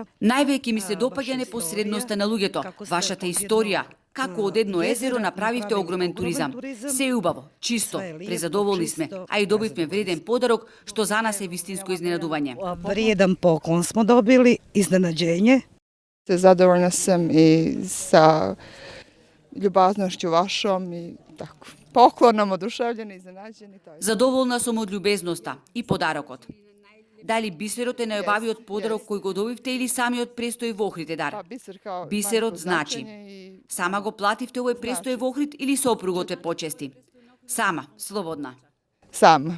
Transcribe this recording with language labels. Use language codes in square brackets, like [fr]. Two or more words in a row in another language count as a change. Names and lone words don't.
[mk] Највеќе ми се допаѓа непосредноста на луѓето, вашата историја. Како од едно езеро направивте огромен туризам. Се е убаво, чисто, презадоволни сме, а и добивме вреден подарок, што за нас е вистинско изненадување. [sr] Вреден поклон смо добили, изненаđenje. Zadovoljna sam i sa ljubaznošću vašom i tako. Poklonom, oduševljeni, iznenađeni. [mk] Задоволна сум од љубезноста и подарокот. Дали бисерот е најубавиот подарок кој го добивте или самиот престој во Охрид е дар? Бисерот значи. Сама го плативте овој престој во Охрид или сопругот ве почести? Сама, слободна. [sr] Sama.